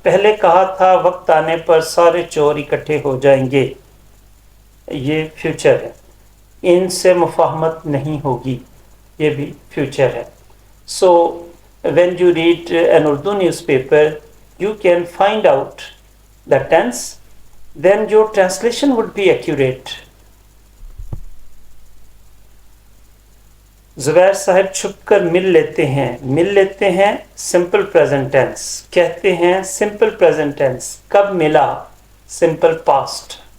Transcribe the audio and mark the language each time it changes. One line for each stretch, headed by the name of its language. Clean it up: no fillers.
Urdu: پہلے کہا تھا وقت آنے پر سارے چور اکٹھے ہو جائیں گے, یہ فیوچر ہے. ان سے مفاہمت نہیں ہوگی, یہ بھی فیوچر ہے.
English: So when you read an Urdu newspaper, you can find out the tense, then your translation would be accurate.
Urdu: زبیر صاحب چھپ کر مل لیتے ہیں, مل لیتے ہیں سمپل پریزنٹ ٹینس, کہتے ہیں سمپل پریزنٹ ٹینس. کب ملا؟ Simple past.